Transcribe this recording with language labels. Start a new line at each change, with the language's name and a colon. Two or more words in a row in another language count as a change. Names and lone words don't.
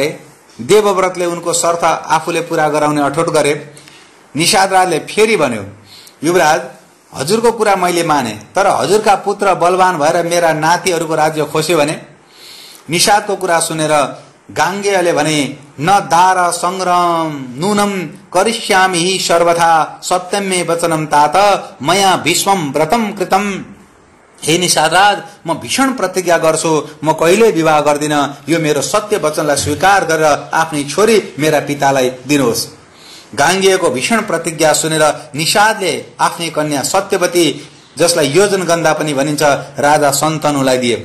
Nepali: देवव्रतले उनको शर्त आफूले पूरा गराउने अठोट गरे। निषाद राजले फेरि भन्यो, युवराज, हजुरको कुरा मैले माने, तर हजुरका पुत्र बलवान भएर मेरा नातिहरूको राज्य खोस्यो भने? निषादको कुरा सुनेर गाङ्गेयले भने,
Sanskrit: न दार संग्राम नूनम करिष्यामि हि सर्वथा सत्यम मे वचनम तात मया भीष्मम व्रतम कृतम।
Nepali: हे निषादराज, म भीषण प्रतिज्ञा गर्छु, म कहिल्यै विवाह गर्दिन। यो मेरो सत्य वचनलाई स्वीकार गरेर आफ्नी छोरी मेरा पितालाई दिनुहोस्। गाङ्गेयको भीषण प्रतिज्ञा सुनेर निषादले आफ्नी कन्या सत्यवती, जसलाई योजनगन्धा पनि भनिन्छ, राजा शन्तनुलाई दिए।